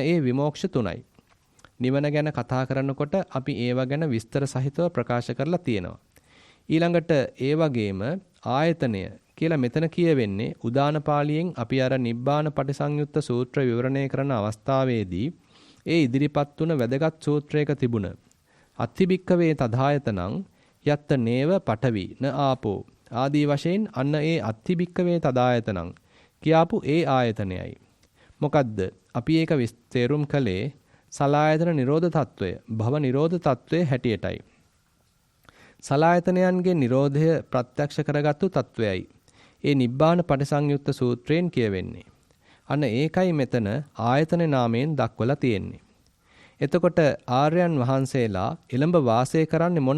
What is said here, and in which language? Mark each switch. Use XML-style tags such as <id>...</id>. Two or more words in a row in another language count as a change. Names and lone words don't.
<si>ඒ විමෝක්ෂ තුනයි නිවන ගැන කතා කරනකොට අපි ඒව ගැන විස්තර සහිතව ප්‍රකාශ කරලා තියෙනවා ඊළඟට ඒ වගේම ආයතනය කියලා මෙතන කියවෙන්නේ උදාන පාළියෙන් අපි අර නිබ්බාන පටිසංයුත්ත සූත්‍ර විවරණය කරන අවස්ථාවේදී ඒ ඉදිරිපත් වුණ වැදගත් සූත්‍රයක තිබුණ</si> <pi>අත්තිබික්කවේ තදායතනං යත්ත නේව පඨවි න ආපෝ</pi> <si>ආදී වශයෙන් අන්න ඒ</si> <pi>අත්තිබික්කවේ තදායතනං</pi> <si>කියාපු ඒ ආයතනයයි මොකද්ද අපි ඒක විස්තේරුම් කළේ සලායතන නිරෝධ తত্ত্বය භව නිරෝධ తত্ত্বය හැටියටයි සලායතනයන්ගේ නිරෝධය ප්‍රත්‍යක්ෂ කරගත්තු తত্ত্বයයි ඒ නිබ්බාන පටිසංයුත්ත සූත්‍රයෙන් කියවෙන්නේ අන්න ඒකයි මෙතන ආයතන නාමයෙන් දක්වලා තියෙන්නේ එතකොට ආර්යයන් වහන්සේලා එළඹ වාසය කරන්නේ මොන</si>